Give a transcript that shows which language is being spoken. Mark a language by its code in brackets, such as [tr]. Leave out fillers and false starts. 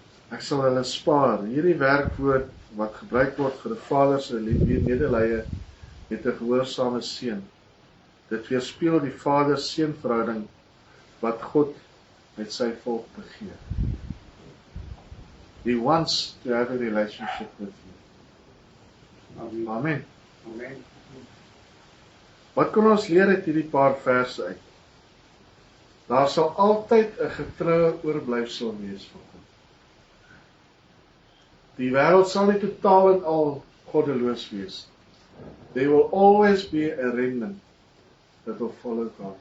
[af] Ek sal hulle spaar. Hierdie werkwoord wat gebruik word vir 'n vader se medelee met 'n gehoorsame seun. Dit weerspieël die vader-seun verhouding wat God met sy volk begeer. [en] He wants to have a relationship with you. Amen. Amen. Amen. [af] Wat kan ons leer uit hierdie paar verse uit? Daar sal altyd 'n getroue oorblyfsel wees van God. Die wêreld sal nie totaal en al goddeloos wees. [en] There will always be a remnant that will follow God.